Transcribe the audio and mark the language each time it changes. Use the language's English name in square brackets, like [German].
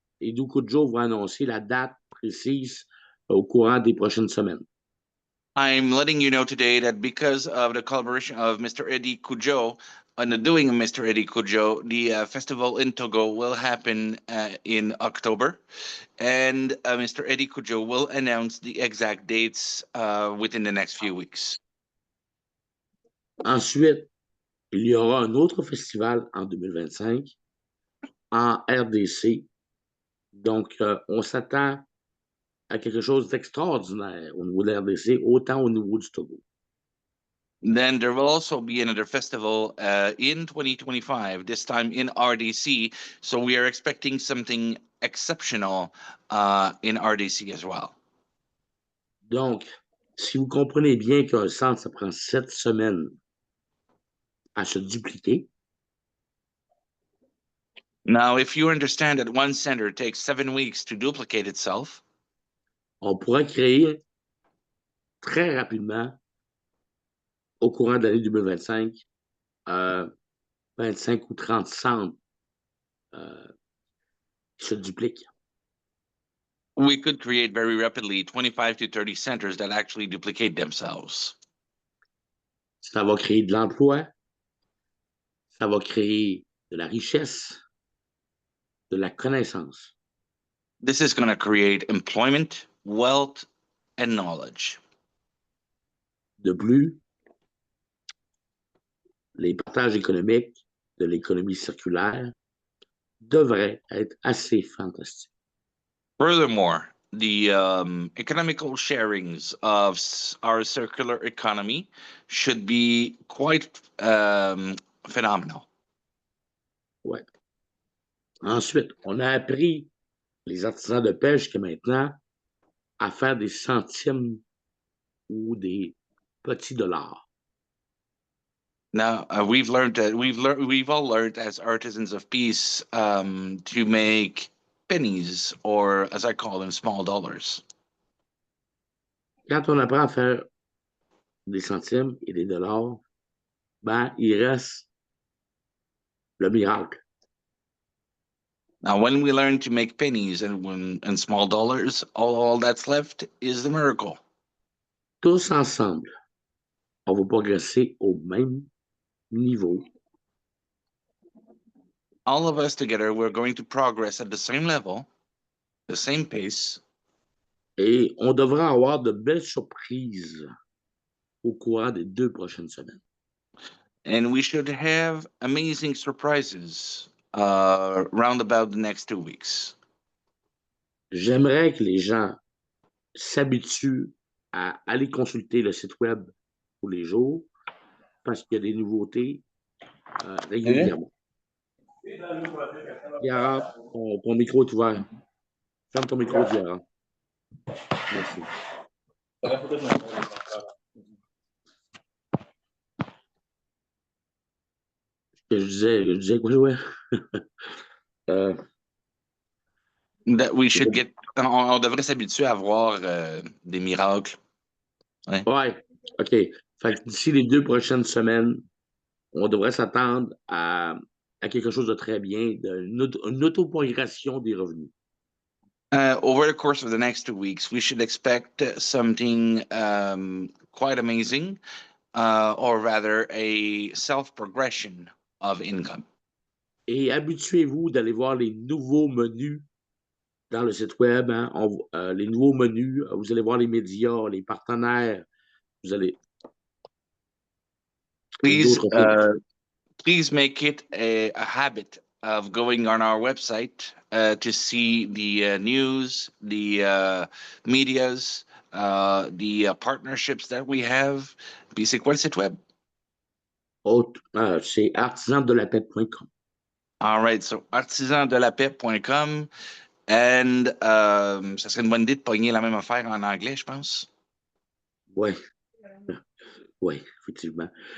[French] Idou Kudjo va annoncer la date précise au courant des prochaines semaines. [English] I'm letting you know today that because of the collaboration of Mr. Eddie Kujo and the doing of Mr. Eddie Kujo, the festival in Togo will happen in October, and Mr. Eddie Kujo will announce the exact dates within the next few weeks. [French] Ensuite, il y aura un autre festival en 2025 en RDC. Donc, on s'attend à quelque chose d'extraordinaire au niveau de la RDC, autant au niveau du Togo. [English] Then there will also be another festival in 2025, this time in RDC. So we are expecting something exceptional in RDC as well. [French] Donc, si vous comprenez bien qu'un centre, ça prend 7 semaines à se dupliquer. [English] Now, if you understand that one center takes 7 weeks to duplicate itself, [French] on pourra créer très rapidement, au courant de l'année 2025, 25 ou 30 centres qui se dupliquent. [English] We could create very rapidly 25 to 30 centers that actually duplicate themselves. [French] Ça va créer de l'emploi, ça va créer de la richesse, de la connaissance. [English] This is going to create employment, wealth, and knowledge. [French] De plus, les partages économiques de l'économie circulaire devraient être assez fantastiques. [English] Furthermore, the economical sharings of our circular economy should be quite phenomenal. Ouais. [French] Ensuite, on a appris les artisans de pêche jusqu'à maintenant à faire des centimes ou des petits dollars. [English] Now we've learned that we've all learned as artisans of peace to make pennies, or as I call them, small dollars. [French] Quand on apprend à faire des centimes et des dollars, ben, il reste le miracle. [English] Now, when we learn to make pennies and small dollars, all that's left is the miracle. [French] Tous ensemble, on va progresser au même niveau. [English] All of us together, we're going to progress at the same level, the same pace. [French] Et on devra avoir de belles surprises au courant des 2 prochaines semaines. [English] And we should have amazing surprises round about the next 2 weeks. [French] J'aimerais que les gens s'habituent à aller consulter le site web tous les jours parce qu'il y a des nouveautés régulièrement. Yara, ton micro est ouvert. Ferme ton micro, Yara. Merci. Je disais quoi, ouais? [English] That we should get, [French] on devrait s'habituer à voir des miracles. Ouais. Ouais, OK. Fait que d'ici les 2 prochaines semaines, on devrait s'attendre à quelque chose de très bien, une autoprogression des revenus. [English] Over the course of the next 2 weeks, we should expect something quite amazing, or rather a self-progression of income. [French] Et habituez-vous d'aller voir les nouveaux menus dans le site web, hein. Les nouveaux menus, vous allez voir les médias, les partenaires, vous allez... [English] Please, [French] d'autres choses. [English] please make it a habit of going on our website to see the news, the medias, the partnerships that we have. [French] Puis c'est quoi le site web? C'est artisandelapep.com. [English] All right, so artisandelapep.com. [French] And ça serait une bonne idée de pogner la même affaire en anglais, je pense. Oui, oui, effectivement.